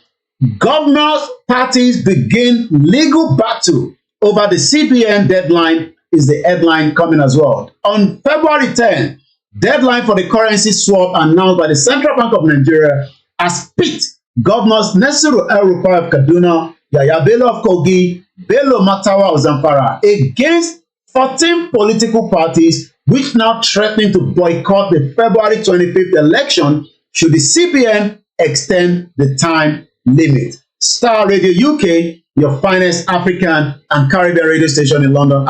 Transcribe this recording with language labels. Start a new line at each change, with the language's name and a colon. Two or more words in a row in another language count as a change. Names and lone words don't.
English: Governors' parties begin legal battle over the CBN deadline is the headline coming as well. On February 10, deadline for the currency swap announced by the Central Bank of Nigeria has pit Governors Nasiru El-Rufai of Kaduna, Yahaya Bello of Kogi, Bello Matawa of Zamfara against 14 political parties which now threatening to boycott the February 25th election should the CBN extend the time limit. Starr RadioUK, your finest African and Caribbean radio station in London.